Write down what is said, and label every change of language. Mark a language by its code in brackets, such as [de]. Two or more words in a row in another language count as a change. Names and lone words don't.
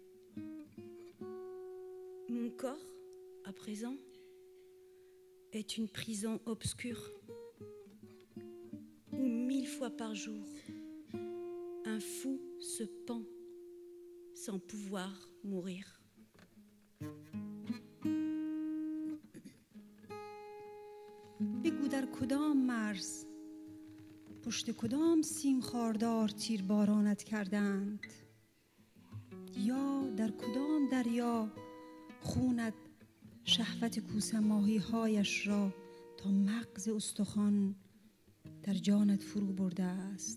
[fr] Mon corps, à présent, est une prison obscure où 1000 fois par jour, un fou se pend sans pouvoir mourir. [fa] بگو در کدام مرز پشت کدام سیم خاردار تیر بارانت کردند، یا در کدام دریا خونت شهوت کوسه ماهی هایش را تا مغز استخوان در جانت فرو برده است.